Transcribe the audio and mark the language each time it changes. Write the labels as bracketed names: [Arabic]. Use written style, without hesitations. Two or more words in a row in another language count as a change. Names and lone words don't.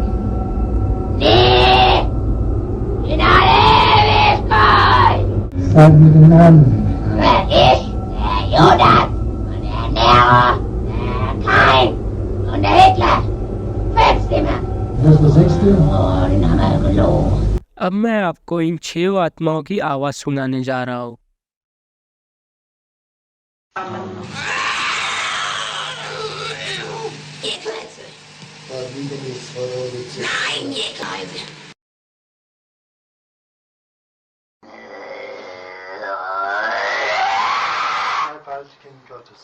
[German] Nie! In alle Ewigkeit! Sag mir den Namen. Ich, der Judas und der Nero, der Kain und der Hitler. 5 Stimmen. Das ist der 6. Und Amalgalo. [Hindi] अब मैं आपको इन 6 आत्माओं की आवाज़ सुनाने जा रहा हूँ। [German] Ihr Klötze. Da liegen die Vorräte. Nein, ihr Kleine. Als Kind Gottes.